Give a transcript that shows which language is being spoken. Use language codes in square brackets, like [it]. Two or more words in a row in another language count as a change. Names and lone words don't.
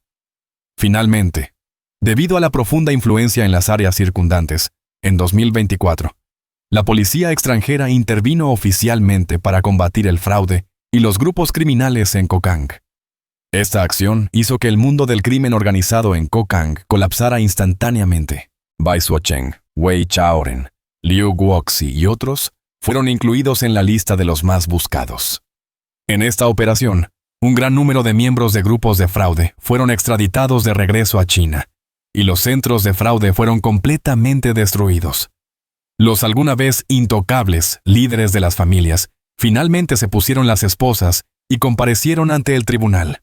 [es] Finalmente, debido a la profunda influencia en las áreas circundantes, en 2024, la policía extranjera intervino oficialmente para combatir el fraude y los grupos criminales en Kokang. Esta acción hizo que el mundo del crimen organizado en Kokang colapsara instantáneamente. Bai Suocheng, Wei Chaoren, Liu Guoxi y otros fueron incluidos en la lista de los más buscados. En esta operación, un gran número de miembros de grupos de fraude fueron extraditados de regreso a China, y los centros de fraude fueron completamente destruidos. Los alguna vez intocables líderes de las familias finalmente se pusieron las esposas y comparecieron ante el tribunal.